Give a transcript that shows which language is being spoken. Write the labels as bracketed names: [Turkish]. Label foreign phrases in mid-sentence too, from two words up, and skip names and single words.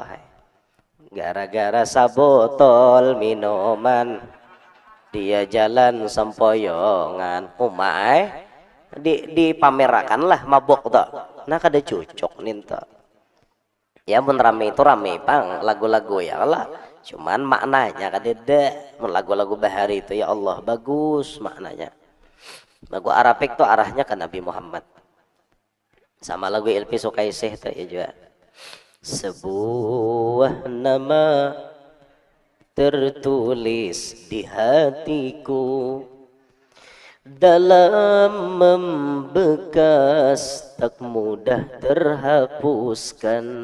[Banjar] Gara-gara sabotol minuman dia jalan sempoyongan umai dipamerakan lah mabok tuh. Nah kada cocok nih tuh. Ya mun rame itu rame pang lagu-lagu ya Allah. Cuman maknanya kadeda mun lagu-lagu bahari itu ya Allah bagus maknanya. Lagu Arabik tuh arahnya ke Nabi Muhammad. Sama lagu Ilfi Sukaisih tuh ya juga. [Indonesian] Sebuah nama tertulis di hatiku, dalam membekas tak mudah terhapuskan.